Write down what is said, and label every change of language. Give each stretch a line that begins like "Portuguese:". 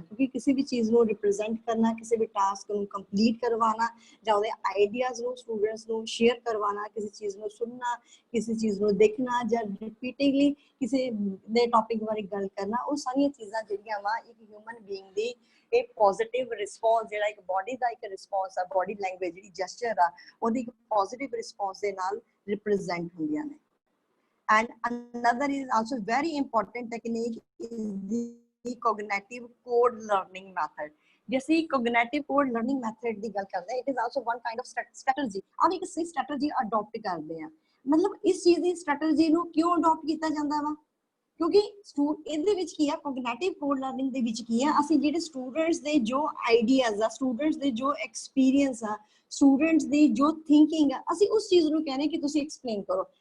Punjabi: ਕਿਉਂਕਿ ਕਿਸੇ ਵੀ ਚੀਜ਼ ਨੂੰ ਰਿਪਰੈਜ਼ੈਂਟ ਕਰਨਾ, ਕਿਸੇ ਵੀ ਟਾਸਕ ਨੂੰ ਕੰਪਲੀਟ ਕਰਵਾਉਣਾ, ਜਾਂ ਉਹਦੇ ਆਈਡੀਆਜ਼ ਨੂੰ ਸਟੂਡੈਂਟਸ ਨੂੰ ਸ਼ੇਅਰ ਕਰਵਾਉਣਾ, ਕਿਸੇ ਚੀਜ਼ ਨੂੰ ਸੁਣਨਾ, ਕਿਸੇ ਚੀਜ਼ ਨੂੰ ਦੇਖਣਾ, ਜਾਂ ਰਿਪੀਟਿਡਲੀ ਕਿਸੇ ਦੇ ਟੌਪਿਕ ਬਾਰੇ ਗੱਲ ਕਰਨਾ, ਉਹ ਸਾਰੀਆਂ ਚੀਜ਼ਾਂ ਜਿਹੜੀਆਂ ਵਾ ਇੱਕ ਹਿਊਮਨ ਬੀਇੰਗ ਦੀ ਇੱਕ ਪੋਜ਼ਿਟਿਵ ਰਿਸਪੌਂਸ, ਜਿਹੜਾ ਇੱਕ ਬੋਡੀ ਦਾ ਇੱਕ ਰਿਸਪੌਂਸ ਆ, ਬੋਡੀ ਲੈਂਗੁਏਜ ਜਿਹੜੀ ਜੈਸਚਰ ਆ ਉਹਦੀ ਇੱਕ ਪੋਜ਼ਿਟਿਵ ਰਿਸਪੌਂਸ ਦੇ ਨਾਲ ਰਿਪਰੈਜ਼ੈਂਟ ਹੁੰਦੀਆਂ ਨੇ।
English: And another is also very important technique is the cognitive code learning method.
Hindi: जैसे
English: cognitive code learning method
Punjabi: ਦੀ ਗੱਲ ਕਰਦੇ ਹਾਂ,
English: it is also one kind of strategy.
Hindi: हम एक
Punjabi: strategy adopt ਕਰਦੇ ਹਾਂ।
Hindi: मतलब इस चीज
Punjabi: ਦੀ strategy ਨੂੰ ਕਿਉਂ adopt ਕੀਤਾ ਜਾਂਦਾ ਵਾ? ਕਿਉਂਕਿ ਇਹਦੇ ਵਿੱਚ ਕੀ ਆ, cognitive code learning ਦੇ ਵਿੱਚ ਕੀ ਆ, ਅਸੀਂ ਜਿਹੜੇ ਸਟੂਡੈਂਟਸ ਦੇ ਜੋ ਆਈਡੀਆਜ਼ ਆ, ਸਟੂਡੈਂਟਸ ਦੇ ਜੋ ਐਕਸਪੀਰੀਅੰਸ ਆ, ਸਟੂਡੈਂਟਸ ਦੀ ਜੋ ਥਿੰਕਿੰਗ ਆ, ਅਸੀਂ ਉਸ ਚੀਜ਼ ਨੂੰ ਕਹਿੰਦੇ ਕਿ ਤੁਸੀਂ ਐਕਸਪਲੇਨ ਕਰੋ।